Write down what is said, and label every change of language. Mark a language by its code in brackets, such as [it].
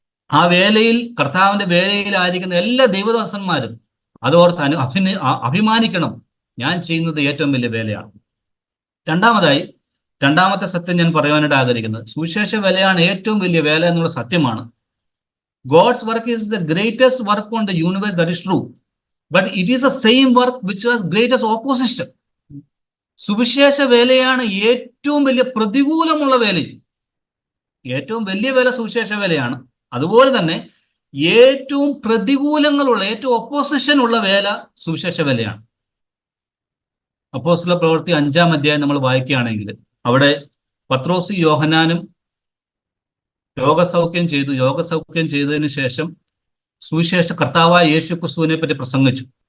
[ml] ആ വേലയിൽ, കർത്താവിന്റെ വേലയിലായിരിക്കുന്ന എല്ലാ ദൈവദാസന്മാരും അതോർത്ത് അഭിമാനിക്കണം. ഞാൻ ചെയ്യുന്നത് ഏറ്റവും വലിയ വേലയാണ്. രണ്ടാമത്തെ സത്യം ഞാൻ പറയുവാനായിട്ട് ആഗ്രഹിക്കുന്നത്, സുവിശേഷ വേലയാണ് ഏറ്റവും വലിയ വേല എന്നുള്ള സത്യമാണ്. [en] God's work is the greatest work on the universe, that is true. But it is the same work which has greatest opposition. [ml] സുവിശേഷ വേലയാണ് ഏറ്റവും വലിയ പ്രതികൂലമുള്ള വേലയും. ഏറ്റവും വലിയ വേല സുവിശേഷ വേലയാണ്. അതുപോലെ തന്നെ ഏറ്റവും പ്രതികൂലങ്ങളുള്ള, ഏറ്റവും ഒപ്പോസിഷൻ ഉള്ള വേല സുവിശേഷ വേലയാണ്. അപ്പോസ്തല പ്രവൃത്തി 5-ാം അധ്യായം നമ്മൾ വായിക്കുകയാണെങ്കിൽ അവിടെ പത്രോസും യോഹന്നാനും രോഗസൗഖ്യം ചെയ്തതിനു ശേഷം സുവിശേഷ കർത്താവായ യേശു ക്രിസ്തുവിനെ പറ്റി പ്രസംഗിച്ചു.